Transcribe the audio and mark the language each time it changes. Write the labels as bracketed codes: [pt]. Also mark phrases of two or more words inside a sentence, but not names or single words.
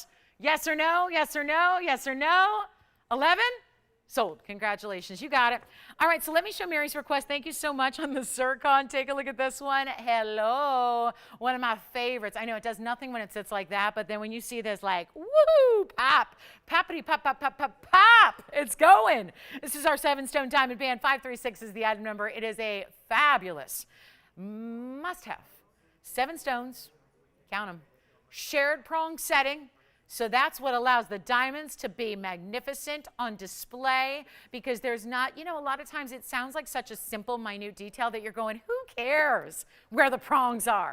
[en] Yes or no? Yes or no? Yes or no? 11? Sold. Congratulations. You got it. All right, so let me show Mary's request. Thank you so much on the zircon. Take a look at this one. Hello. One of my favorites. I know it does nothing when it sits like that, but then when you see this, like, woo, pop, poppity, pop, pop, pop, pop, pop. It's going. This is our 7-stone diamond band. 536 is the item number. It is a fabulous must-have. 7 stones. Count them. Shared prong setting. So that's what allows the diamonds to be magnificent on display, because there's not, a lot of times it sounds like such a simple, minute detail that you're going, who cares where the prongs are?